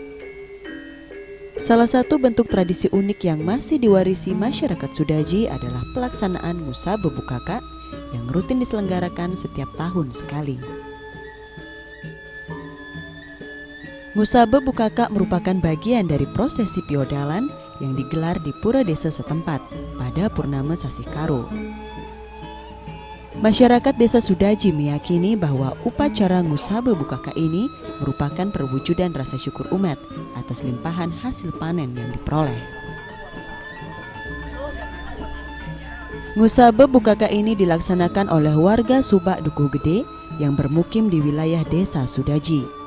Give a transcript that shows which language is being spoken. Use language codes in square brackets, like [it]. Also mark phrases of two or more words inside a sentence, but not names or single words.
[id] Salah satu bentuk tradisi unik yang masih diwarisi masyarakat Sudaji adalah pelaksanaan Ngusabe Bukaka yang rutin diselenggarakan setiap tahun sekali. Ngusabe Bukaka merupakan bagian dari prosesi piodalan yang digelar di pura desa setempat pada Purnama Sasih Karo. Masyarakat desa Sudaji meyakini bahwa upacara Ngusabe Bukaka ini merupakan perwujudan rasa syukur umat atas limpahan hasil panen yang diperoleh. Ngusabe Bukaka ini dilaksanakan oleh warga Subak Dukuh Gede yang bermukim di wilayah desa Sudaji.